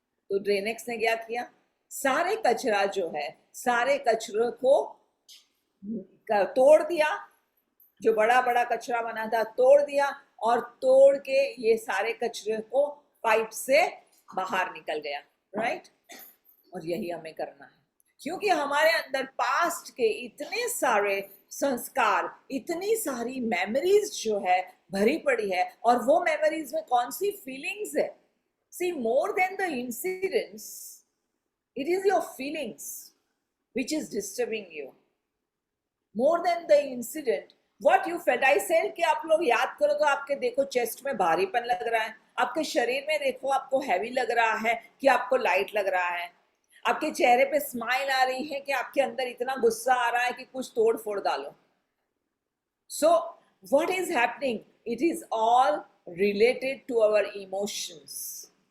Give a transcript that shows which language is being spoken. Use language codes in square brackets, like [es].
[hi] तो ड्रेनेक्स ने क्या किया? सारे कचरा जो है, सारे कचरे को तोड़ दिया, जो बड़ा बड़ा कचरा बना था तोड़ दिया, और तोड़ के ये सारे कचरे को पाइप से बाहर निकल गया, राइट? और यही हमें करना है, क्योंकि हमारे अंदर पास्ट के इतने सारे संस्कार, इतनी सारी मेमोरीज जो है भरी पड़ी है, और वो मेमोरीज में कौन सी फीलिंग्स है? [en] See, more than the incidents, it is your feelings which is disturbing you. More than the incident, what you felt. I said [hi] कि आप लोग याद करो तो आपके देखो चेस्ट में भारीपन लग रहा है, आपके शरीर में देखो आपको हैवी लग रहा है कि आपको लाइट लग रहा है, आपके चेहरे पे स्माइल आ रही है कि आपके अंदर इतना गुस्सा आ रहा है कि कुछ तोड़ फोड़ डालो. [en] So what is happening? It is all related to our emotions.